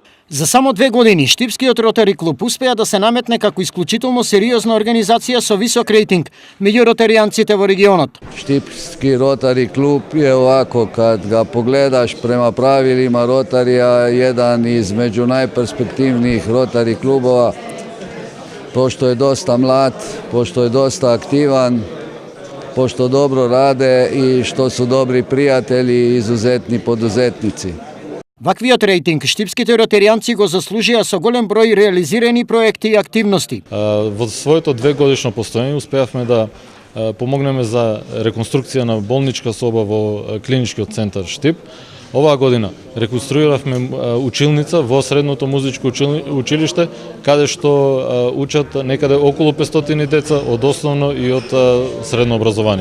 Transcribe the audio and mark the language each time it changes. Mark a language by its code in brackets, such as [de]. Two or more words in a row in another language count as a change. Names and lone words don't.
[mk] За само 2 години Штипскиот ротари клуб успеа да се наметне како исклучително сериозна организација со висок рейтинг меѓу ротаријанците во регионот. [hr] Štipski rotari klub je ovako, kad ga pogledaš prema pravilima rotarija, jedan između najperspektivnijih rotari klubova, pošto je dosta mlad, pošto je dosta aktivan, pošto dobro rade i što su dobri prijatelji i izuzetni poduzetnici. [mk] Ваквиот рейтинг штипските ротаријанци го заслужија со голем број реализирани проекти и активности. Во своето 2-годишно постоење успеавме да помогнеме за реконструкција на болничка соба во клиничкиот центар Штип. Оваа година реконструиравме училница во средното музичко училиште, каде што учат некаде околу 500 деца од основно и од средно образование.